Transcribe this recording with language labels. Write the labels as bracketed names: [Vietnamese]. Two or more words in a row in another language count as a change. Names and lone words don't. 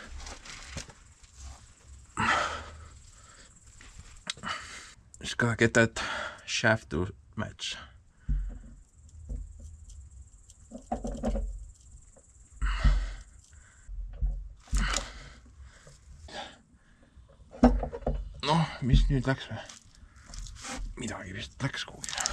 [English] Just gotta get that shaft to match. [Estonian] No, mis nüüd läks või? Midagi vist läks kuhugi.